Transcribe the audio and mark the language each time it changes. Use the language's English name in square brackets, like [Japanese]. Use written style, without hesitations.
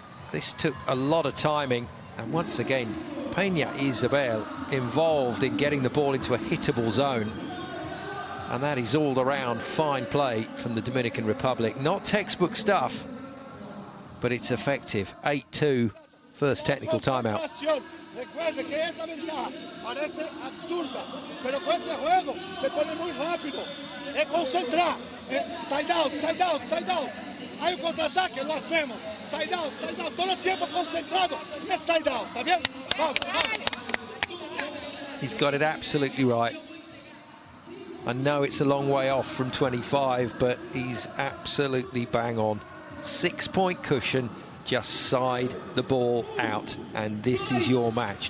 [English] This took a lot of timing, and once again Pena Isabel involved in getting the ball into a hittable zone, and that is all around fine play from the Dominican Republic. Not textbook stuff, but it's effective. 8-2, first technical timeout. [Spanish] Recuerde que esa ventaja parece absurda, pero este juego se pone muy rápido. Es concentrar. Side out, side out, side out. Hay un contraataque, lo hacemos. Side out, side out. Todo el tiempo concentrado. Es side out, ¿está bien? Vamos, vamos. [English] He's got it absolutely right. I know it's a long way off from 25, but he's absolutely bang on. 6-point cushion. Just side the ball out, and this is your match.